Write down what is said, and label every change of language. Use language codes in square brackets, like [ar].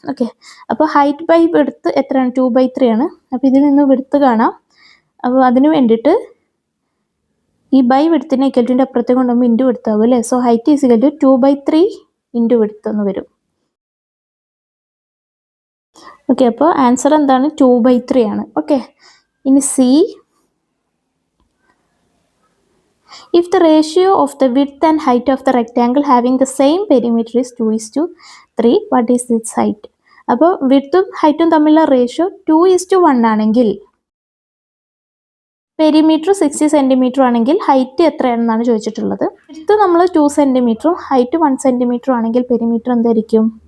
[ml] Okay, അപ്പോൾ height by width എത്രയാണ്? 2/3 ആണ്. അപ്പോൾ ഇതിൽ നിന്ന് വിഡ്ത്ത് കാണാം. അപ്പോൾ അതിന് വേണ്ടിയിട്ട് ഈ ബൈ വിഡ്ത്തിനെ ഇക്വൽറ്റിൻ്റെ അപ്പുറത്തേക്ക് കൊണ്ടുപോകുമ്പോൾ ഇൻറ്റു വിഡ്ത്ത് ആവും അല്ലേ. [en] so height is equal to 2/3 into width [ml] എന്ന് വരും. ഓക്കെ, അപ്പോൾ ആൻസർ എന്താണ്? 2/3 ആണ്. ഓക്കെ, ഇനി C, [en] if the ratio of the width and height of the rectangle having the same perimeter is 2:3, what is its height? [ml] അപ്പോൾ വിഡ്ത്തും ഹൈറ്റും തമ്മിലുള്ള ratio 2:1 ആണെങ്കിൽ പെരിമീറ്റർ 60 സെൻറ്റിമീറ്റർ ആണെങ്കിൽ ഹൈറ്റ് എത്രയാണെന്നാണ് ചോദിച്ചിട്ടുള്ളത്. വിഡ്ത്ത് നമ്മൾ 2 സെൻറ്റിമീറ്ററും ഹൈറ്റ് 1 സെൻറ്റിമീറ്ററും ആണെങ്കിൽ പെരിമീറ്റർ എന്തായിരിക്കും?